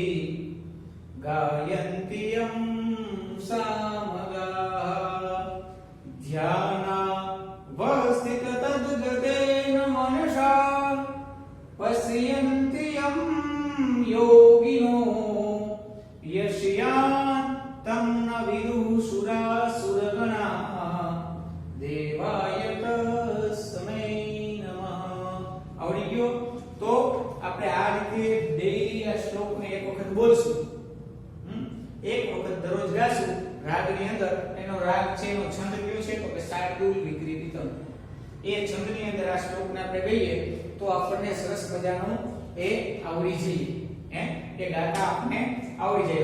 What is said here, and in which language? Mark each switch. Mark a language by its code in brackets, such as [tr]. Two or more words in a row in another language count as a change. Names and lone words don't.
[sa] गायन्ति यं सामगाः ध्यानावस्थिततद्गतेन मनसा पश्यन्ति यं योगिनो यस्यान्तं न विदुः सुरासुरगणाः देवाय तस्मै नमः। [gu] આવડી ગયો? તો આપણે આ રીતે ડેઈલી આ શ્લોકને એક વખત બોલશું, એક વખત દરરોજ ગાશું રાગની અંદર। એનો રાગ છે, એનો છંદ કયો છે તો કે શાર્દુલ વિક્રીડિતમ। એ છંદની અંદર આ શ્લોકને આપણે ગાઈએ તો આપણને સરસ મજાનું એ આવડી જઈએ, એ ગાતા આપણે આવડી જાય।